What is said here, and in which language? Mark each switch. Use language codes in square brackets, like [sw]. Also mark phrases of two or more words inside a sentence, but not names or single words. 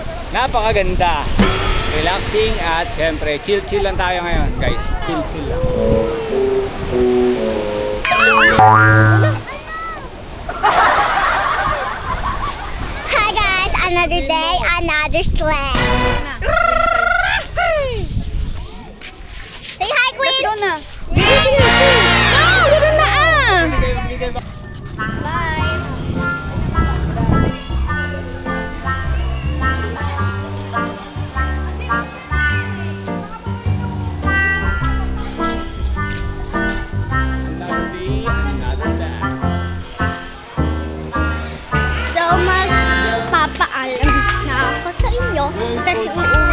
[tl] Napakaganda. Relaxing at syempre chill-chill lang tayo ngayon guys. Chill-chill lang. [en] Hi guys, another day, another sled. Say hi, Queen. Let's go [tl] na. Go! Gano'n na ah! [en] Bye. Another day, another day. [tl] So magpapaalam na ako sa inyo kasi